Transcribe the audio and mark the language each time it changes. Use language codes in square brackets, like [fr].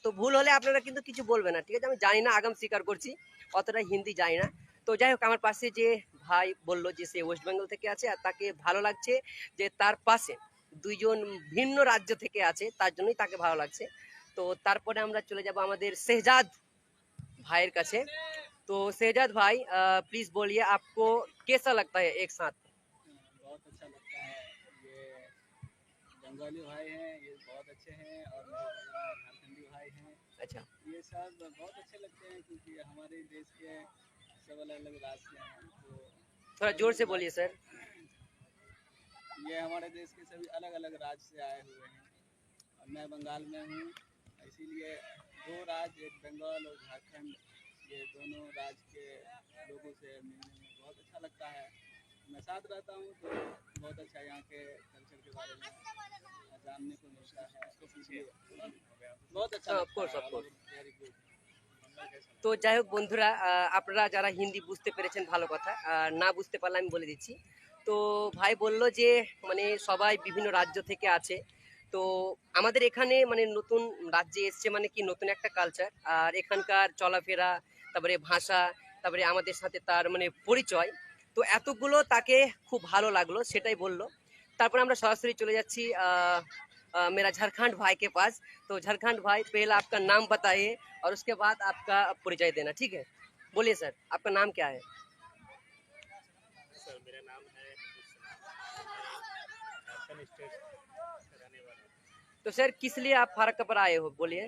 [bn] তো ভুল হলে আপনারা কিন্তু কিছু বলবেন না, ঠিক আছে। আমি জানি না, আগাম স্বীকার করছি, অতটা হিন্দি জানি না। তো যাই হোক, আমার পাশে যে ভাই বললো যে সে ওয়েস্ট বেঙ্গল থেকে আছে আর তাকে ভালো লাগছে যে তার পাশে দুইজন ভিন্ন রাজ্য থেকে আছে, তার জন্যই তাকে ভালো লাগছে। তো তারপরে আমরা চলে যাব আমাদের শেহজাদ ভাইয়ের কাছে। [hi] তো শেহजाद भाई, प्लीज बोलिए आपको कैसा लगता है एक साथ? बहुत अच्छा लगता है। ये बंगाली भाई हैं, ये बहुत अच्छे हैं, और मेरे झारखंडी भाई हैं। अच्छा, ये सब बहुत अच्छे लगते हैं क्योंकि हमारे देश के सब अलग अलग राज्य हैं। तो थोड़ा जोर से बोलिए सर। ये हमारे देश के सभी अलग अलग राज्य से आए हुए हैं और मैं बंगाल में हूँ। इसीलिए दो राज्य, एक बंगाल और झारखंड, ये दोनों राज्य के लोगों से मिलने में बहुत अच्छा लगता है। मैं साथ रहता हूँ तो बहुत अच्छा यहाँ के कल्चर के बारे में जानने को मिलता है। इसलिए बहुत अच्छा [en] of [hi] लगता [en] course, [hi] है। [en] Of course. Very good. [bn] তো যাই হোক বন্ধুরা, আপনারা যারা হিন্দি বুঝতে পেরেছেন ভালো কথা, আর না বুঝতে পারলে আমি বলে দিচ্ছি। তো ভাই বলল যে মানে সবাই বিভিন্ন রাজ্য থেকে আছে। তো আমাদের এখানে মানে নতুন রাজ্যে এসছে মানে কি নতুন একটা কালচার, আর এখানকার চলাফেরা, তারপরে ভাষা, তারপরে আমাদের সাথে তার মানে পরিচয়। তো এতগুলো তাকে খুব ভালো লাগলো, সেটাই বললো। তারপর আমরা সরাসরি চলে যাচ্ছি [hi] मेरा झारखंड भाई के पास। तो झारखंड भाई, पहले आपका नाम बताइए और उसके बाद आपका परिचय देना, ठीक है। बोलिए सर, आपका नाम क्या है? सर, मेरा नाम है झारखंड स्टेट का रहने वाला हूँ। तो सर किस लिए आप फरक्का पर आए हो, बोलिए।